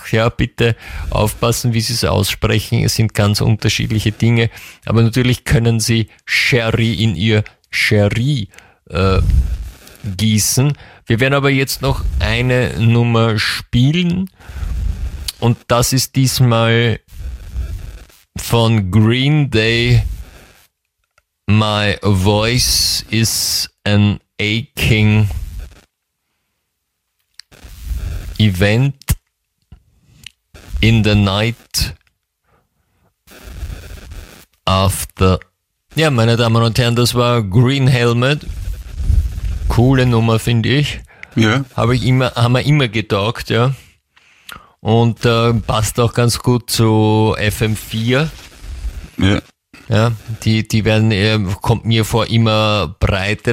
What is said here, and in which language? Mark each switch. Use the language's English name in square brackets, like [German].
[German] Ja, bitte aufpassen, wie Sie es aussprechen. Es sind ganz unterschiedliche Dinge. Aber natürlich können Sie Cherie in Ihr Sherry gießen. Wir werden aber jetzt noch eine Nummer spielen und das ist diesmal von Green Day. [English] My voice is an aching event in the night after. [German] Ja, meine Damen und Herren, das war Green Helmet. Coole Nummer, finde ich. Ja. Haben wir immer getaugt, ja. Und passt auch ganz gut zu FM4. Ja. Ja, die werden, kommt mir vor, immer breiter.